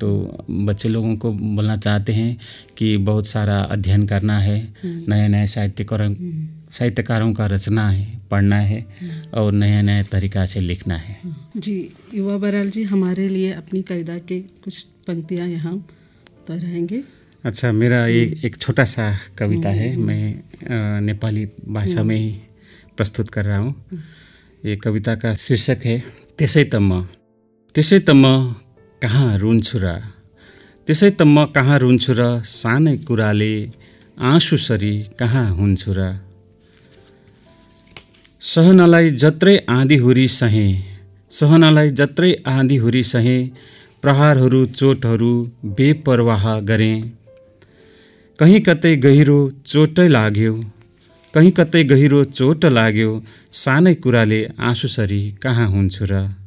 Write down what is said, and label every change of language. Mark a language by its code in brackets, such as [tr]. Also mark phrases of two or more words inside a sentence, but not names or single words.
[hi] तो बच्चे लोगों को बोलना चाहते हैं कि बहुत सारा अध्ययन करना है, नए नए साहित्यकारों का रचना है, पढ़ना है और नया नया तरीका से लिखना है। जी युवा बराल जी, हमारे लिए अपनी कविता के कुछ पंक्तियाँ यहाँ तो रहेंगे। अच्छा, मेरा एक छोटा सा कविता है, मैं नेपाली भाषा में ही प्रस्तुत कर रहा हूँ। ये कविता का शीर्षक है [ne] त्यसै त म कहाँ रुन्छु र, त्यसै त म कहाँ रुन्छु र, सानै कुराले आँसुसरी कहाँ हुन्छु र, सहनलाई जत्रै आँधीहुरी सहे, सहनलाई जत्रै आँधीहुरी सहे, प्रहारहरू चोटहरू बेपरवाह गरेँ, कहीँ कतै गहिरो चोट लाग्यो, कहीँ कतै गहिरो चोट लाग्यो, सानै कुराले आँसुसरी कहाँ हुन्छु र,